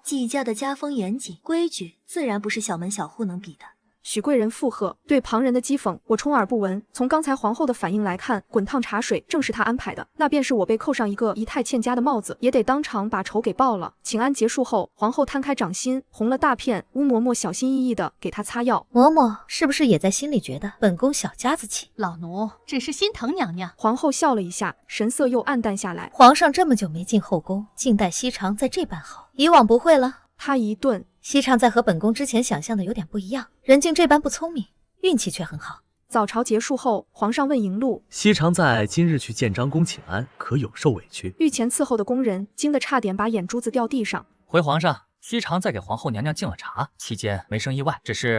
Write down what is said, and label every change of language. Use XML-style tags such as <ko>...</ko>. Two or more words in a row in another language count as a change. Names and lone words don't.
<zh>季家的家風嚴謹，規矩自然不是小門小戶能比的。許貴人附和，對旁人的譏諷我充耳不聞。從剛才皇後的反應來看，滾燙茶水正是她安排的，那便是我被扣上一個儀態欠佳的帽子，也得當場把仇給報了。請安結束後，皇後攤開掌心，紅了大片，烏嬤嬤小心翼翼地給她擦藥。嬤嬤是不是也在心裡覺得本宮小家子氣？老奴只是心疼娘娘。皇後笑了一下，神色又暗淡下來。皇上這麼久沒進後宮，靜待西常在這般好，以往不會了。他一頓，西常在和本宮之前想象的有點不一樣，人竟這般不聰明，運氣卻很好。早朝結束後，皇上問迎路： 西常在今日去建章宮請安，可有受委屈？御前伺候的宮人驚得差點把眼珠子掉地上。回皇上，西常在給皇後娘娘敬了茶，期間沒生意外，只是……</zh>